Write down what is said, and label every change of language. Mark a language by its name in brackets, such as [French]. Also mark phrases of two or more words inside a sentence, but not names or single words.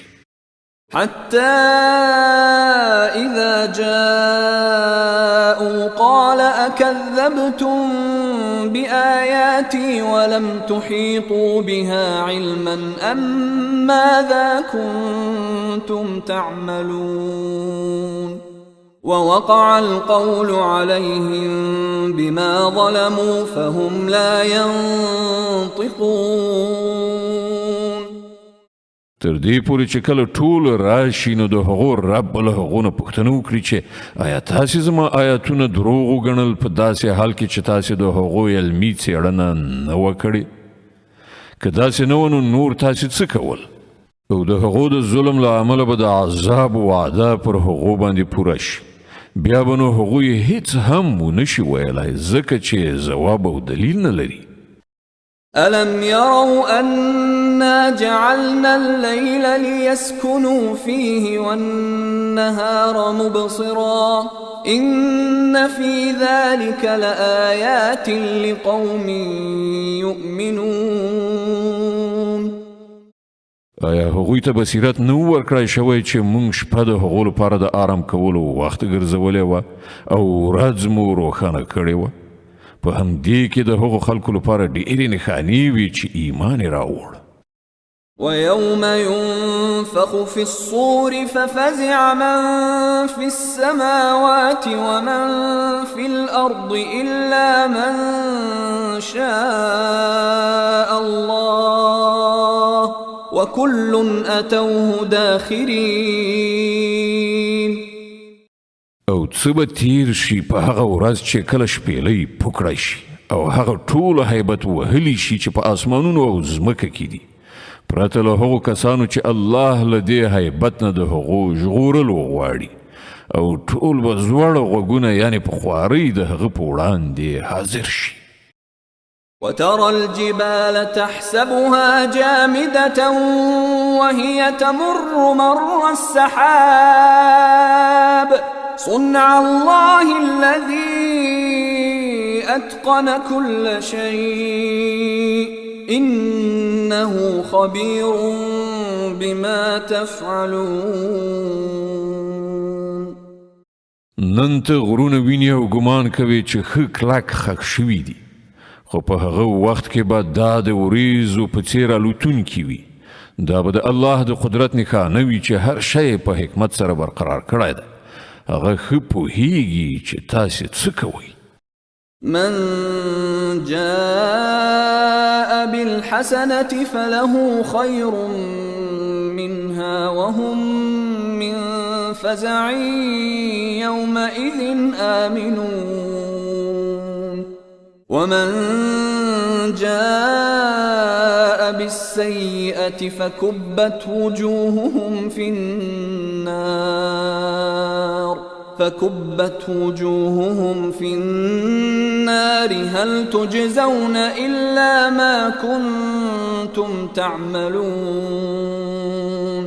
[Arabic] حتى إذا جاءوا قال أكذبتم بآياتي ولم تحيطوا بها علما أم ماذا كنتم تعملون ووقع القول عليهم بما ظلموا فهم لا ينطقون. [Pashto] تر دې پورې چې کله ټول راشي نو د هغو رب له هغو نه پوښتنه وکړي چې آیا تاسې زما آیاتونه دروغ وګڼل په داسې حال کې چې تاسې د هغو علمي څېړنه نه وه کړې؟ که داسې نه وه نو نور تاسې څه کول؟ او د هغو د ظلم له امله به د عذاب وعده پر هغو باندې پوره شي بیا به نو هغوی هیڅ هم ونه شي ویلی ځکه چې ځواب او دلیل نه لري. [Arabic] ألم يروا أنا جعلنا الليل ليسكنوا فيه والنهار مبصرا إن في ذلك لآيات لقوم يؤمنون. [Pashto] آیا هغوی ته بصیرت نه ورکړی شوی چې موږ شپه د هغو لپاره د آرام کولو وخت ګرځولی وه او ورځ مو روښانه کړې وه؟ په همدې کې د هغو خلکو لپاره ډېرې نښانې وي چې ایمان یې راوړ. [Arabic] ويوم ينفخ في الصور ففزع من في السماوات ومن في الأرض إلا من شاء الله وكل أتوه داخرين. [Pashto] او څه به تیر شي په هغه ورځ چې کله شپېلۍ پوکړی شي او هغه ټول هیبت وهلی شي چې په آسمانونو او ځمکه کې دي پرته له هغو کسانو چې الله له دې هیبت نه د هغو ژغورلو غواړي او ټول به زوړ غوږونه یعنې په خوارۍ د هغه په وړاندې حاضر شي. [Arabic] وترى الجبال تحسبها جامدة وهي تمر مر السحاب صنع الله الذي أتقن كل شيء إنه خبير بما تفعلون. [Pashto] نن ته غرونه ویني او ګمان کوي چې ښه کلک خښ شوي دي خو په هغه وخت کې به دا د وریځو په څېر الوتونکي وي. دا به د الله د قدرت نښانه وي چې هر شی په حکمت سره برقرار کړی ده. هغه ښه پوهیږي چې تاسې څه کوئ. [Arabic] من جاء بالحسنة فله خير منها وهم من فزع يومئذ آمنون ومن جاء بالسيئة فكبت وجوههم في النار هل تجزون إلا ما كنتم تعملون.